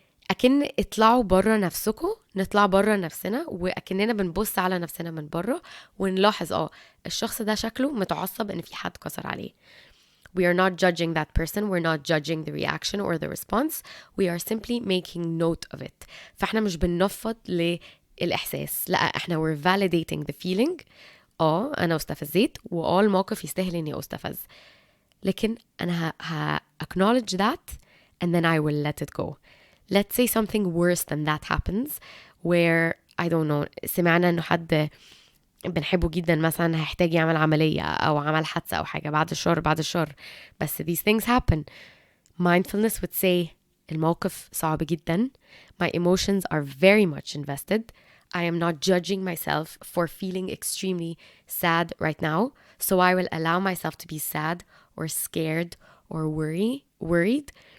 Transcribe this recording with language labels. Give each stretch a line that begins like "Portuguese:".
Arabic: أكن اطلعوا برا نفسكم، نطلع برا نفسنا وأكننا بنبص على نفسنا من برا ونلاحظ الشخص ده شكله متعصب إن في حد كسر عليه.
English: We are not judging that person. We're not judging the reaction or the response. We are simply making note of it.
Arabic: فاحنا مش بننفض للإحساس، لا احنا
English: we're validating the feeling.
Arabic: أنا استفزيت الموقف يستاهل إني أستفز، لكن أنا
English: acknowledge that and then I will let it go. Let's say something worse than that happens where I don't know
Arabic: سمعنا إنه حد بنحبه جدا مثلا هيحتاج يعمل عملية أو عمل حادثة أو حاجة، بعد الشر بس
English: these things happen. Mindfulness would say
Arabic: الموقف صعب جدا.
English: My emotions are very much invested. I am not judging myself for feeling extremely sad right now. So I will allow myself to be sad or scared or worried.